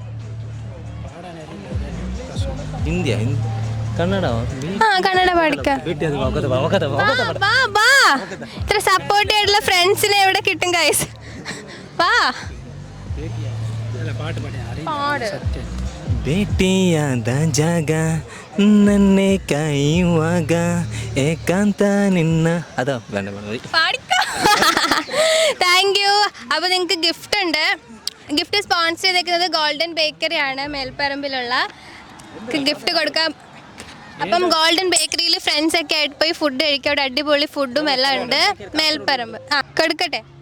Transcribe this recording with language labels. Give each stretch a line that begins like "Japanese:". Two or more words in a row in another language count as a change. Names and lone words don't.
Malayalam: കന്നഡ പാടിക്കാം. ഇത്ര സപ്പോർട്ടീവ് ആയിട്ടുള്ള ഫ്രണ്ട്സിനെ എവിടെ കിട്ടും ഗൈസ്? വാ പാട്.
Kannada: ಭೇಟಿಯಾದ ಜಾಗ ನನ್ನೆ ಕಾಯುವಾಗ ಏಕಾಂತ ನಿನ್ನ
Malayalam: അതോ വേണ്ട പാടിക്കോ. താങ്ക് യു. അപ്പോൾ നിങ്ങൾക്ക് ഗിഫ്റ്റ് ഉണ്ട്. ഗിഫ്റ്റ് സ്പോൺസർ ചെയ്തേക്കുന്നത് ഗോൾഡൻ ബേക്കറി ആണ്, മേൽപ്പറമ്പിലുള്ള. ഗിഫ്റ്റ് കൊടുക്കാം. അപ്പം ഗോൾഡൻ ബേക്കറിയിൽ ഫ്രണ്ട്സ് ഒക്കെ ആയിട്ട് പോയി ഫുഡ് കഴിക്കുക. അവിടെ അടിപൊളി ഫുഡും എല്ലാം ഉണ്ട്. മേൽപ്പറമ്പ്. കൊടുക്കട്ടെ.